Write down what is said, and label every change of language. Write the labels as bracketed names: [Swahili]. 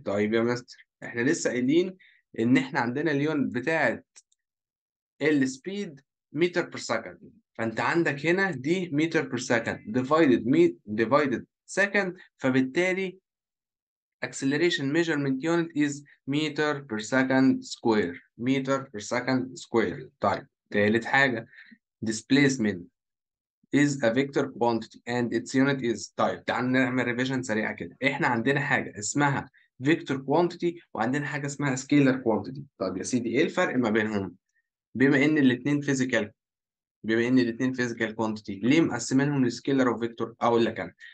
[Arabic] طيب يا مستر، احنا لسه قايلين ان احنا عندنا اليونت بتاعت السبيد متر بير سكند، فانت عندك هنا دي متر بير سكند ديفايدد سكند، فبالتالي [English] acceleration measurement unit is meter per second square. meter per second square. [Arabic] طيب، تالت حاجة [English] displacement is a vector quantity and its unit is. [Arabic] طيب، تعال نعمل ريفيجن سريعة كده. احنا عندنا حاجة اسمها vector quantity وعندنا حاجة اسمها scalar quantity. طيب يا سيدي، ايه الفرق ما بينهم؟ بما ان الاتنين physical بما ان الاتنين physical quantity، ليه مقسمينهم لسكيلر وفيكتور؟ اقول لك انا.